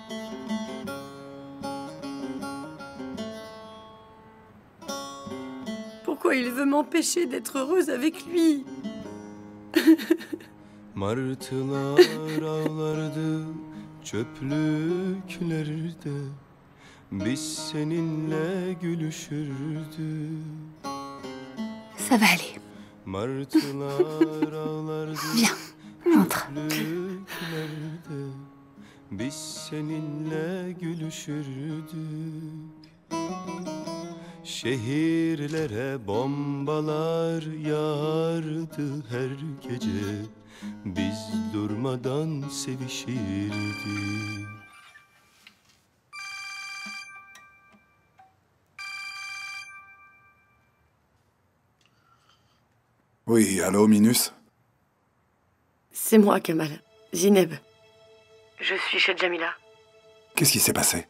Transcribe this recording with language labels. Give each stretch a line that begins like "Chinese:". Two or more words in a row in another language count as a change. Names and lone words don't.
French: Pourquoi il veut m'empêcher d'être heureuse avec lui?
Turkish: Martılar ağlardı çöplüklerde. Biz seninle gülüşürdük.
French: Ça va aller.
Turkish: Martılar ağlardı
French: Viens, entre.
Turkish: çöplüklerde. Biz seninle gülüşürdük. Şehirlere bombalar yağardı her gece. Biz durmadan sevişirdik.
French: Oui, allô, Minus? C'est moi, Kamal. Zineb. Je suis chez Jamila. Qu'est-ce qui s'est passé?